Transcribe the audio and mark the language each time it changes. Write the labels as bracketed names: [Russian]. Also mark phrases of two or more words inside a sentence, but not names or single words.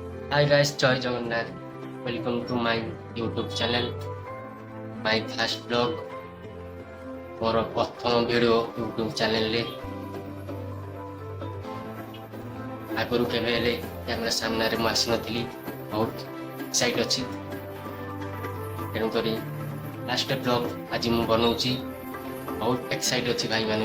[English] Hi guys, Joy Jagannath. Welcome to my YouTube channel. My first vlog [Odia] ମୋର ପ୍ରଥମ ଭିଡ଼ିଓ YouTube ଚ୍ୟାନେଲରେ। ଆଗରୁ କେବେ ହେଲେ କ୍ୟାମେରା ସାମ୍ନାରେ ମୁଁ ଆସିନଥିଲି, ବହୁତ ଏକ୍ସାଇଟ୍ ଅଛି। ତେଣୁକରି [English] last vlog [Odia] ଆଜି ମୁଁ ବନଉଛି, ବହୁତ ଏକ୍ସାଇଟ୍ ଅଛି ଭାଇମାନେ।